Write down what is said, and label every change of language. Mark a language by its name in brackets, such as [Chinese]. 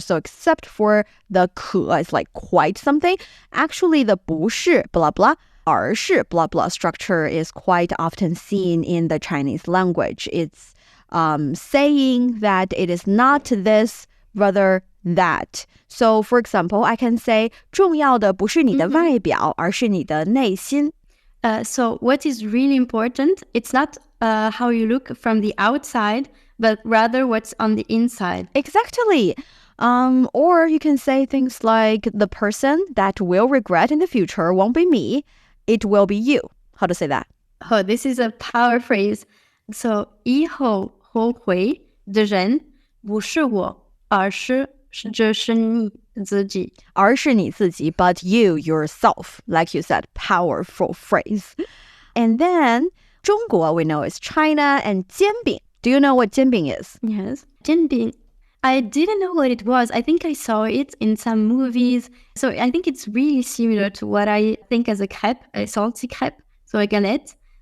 [English] So except for the 可 is like quite something, actually the 不是 blah blah, 而是 blah blah structure is quite often seen in the Chinese language. It's saying that it is not this, rather that. So for example, I can say [Chinese] 重要的不是你的外表, 而是你的内心. [English] So what is really important, it's not how you look from the outside, but rather what's on the inside. Exactly. Or you can say things like the person that will regret in the future won't be me, it will be you. How to say that? Oh, this is a power phrase. [Chinese] So 以后后悔的人不是我，而是这是你自己。而是你自己, [English] but you yourself. Like you said, powerful phrase. And then 中国 we know is China, and 煎饼. Do you know what 煎饼 is? Yes. 煎饼.I didn't know what it was. I think I saw it in some movies. So I think it's really similar to what I think as a crêpe, a salty crêpe, so a galette.